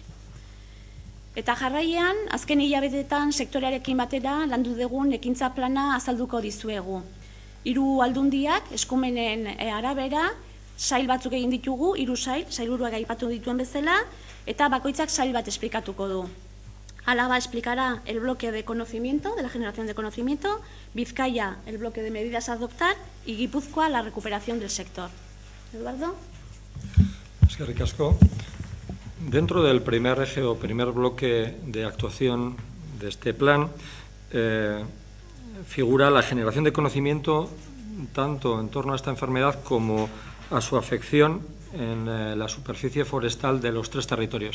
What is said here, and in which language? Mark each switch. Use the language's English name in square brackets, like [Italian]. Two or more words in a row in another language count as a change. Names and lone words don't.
[Basque] Eta jarraian, azken hilabetetan sektorearekin batera landu dugun ekintza plana azalduko dizuegu. Hiru aldundiak, eskumenen arabera, sail batzuk egin ditugu, hiru sailburuak aipatu dituen bezala, eta bakoitzak sail bat esplikatuko du. [Spanish] Álava explicará el bloque de conocimiento, de la generación de conocimiento, Vizcaya el bloque de medidas a adoptar y Guipúzcoa la recuperación del sector. Eduardo. [Basque] Eskerrik asko. [Spanish] Dentro del primer eje o primer bloque de actuación de este plan figura la generación de conocimiento tanto en torno a esta enfermedad como a su afección en la superficie forestal de los tres territorios.